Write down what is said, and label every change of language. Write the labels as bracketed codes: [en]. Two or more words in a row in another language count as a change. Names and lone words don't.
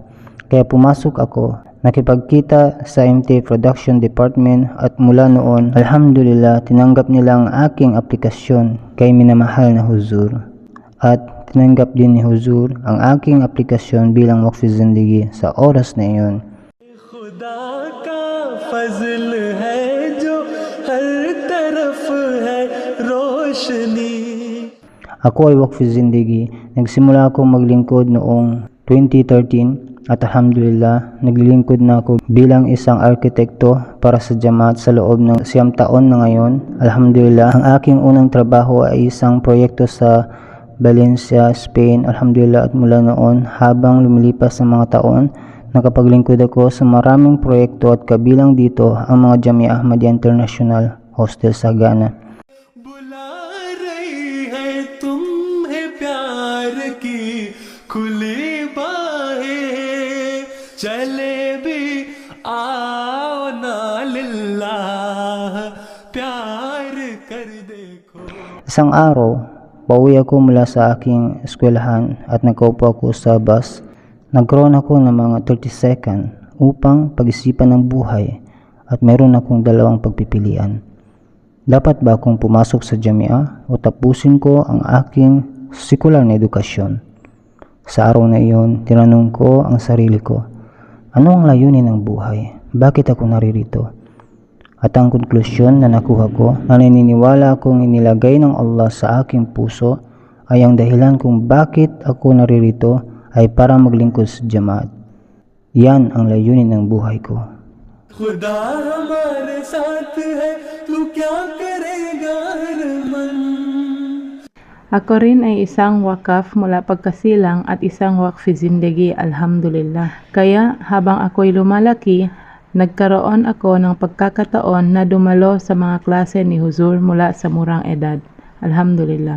[tl] Kaya pumasok ako, nakipagkita sa MTA Production Department, at mula noon, alhamdulillah, tinanggap nila ang aking aplikasyon kay minamahal na Huzur. At tinanggap din ni Huzur ang aking aplikasyon bilang [ur] وقفِ زندگی [tl] sa oras na iyon. [ur] خدا کا فضل ہے جو ہر طرف ہے روشنی. [tl] Ako ay [ur] وقفِ زندگی. [tl] Nagsimula akong maglingkod noong 2013 at alhamdulillah, naglilingkod na ako bilang isang arkitekto para sa jamaat sa loob ng 9 taon na ngayon. Alhamdulillah, ang aking unang trabaho ay isang proyekto sa Valencia, Spain. Alhamdulillah, at mula noon habang lumilipas ang mga taon, nakapaglingkod ako sa maraming proyekto at kabilang dito ang mga Jamia Ahmadiyya International Hostel sa Ghana. [ur] بلا رہی ہے تمہیں پیار کی کھلی باہیں، چلے بھی آؤ نا للہ، پیار کر دیکھو. [tl] Isang araw, pauwi ako mula sa aking eskwelahan at nagkaupo ako sa bus. Nagkaroon ako ng mga 30 second upang pag-isipan ng buhay at meron akong dalawang pagpipilian. Dapat ba akong pumasok sa Jamia o tapusin ko ang aking sekular na edukasyon? Sa araw na iyon, tinanong ko ang sarili ko, ano ang layunin ng buhay? Bakit ako naririto? At ang konklusyon na nakuha ko, na naniniwala akong inilagay ng Allah sa aking puso, ay ang dahilan kung bakit ako naririto ay para maglingkod sa jamaat. Yan ang layunin ng buhay ko. [ur] خدا ہمارے ساتھ ہے، تو کیا کرے گا ارمان. [tl] Ako rin ay isang wakaf mula pagkasilang at isang [ur] وقفِ زندگی, [tl] alhamdulillah. Kaya habang ako'y lumalaki, nagkaroon ako ng pagkakataon na dumalo sa mga klase ni Huzur mula sa murang edad, alhamdulillah.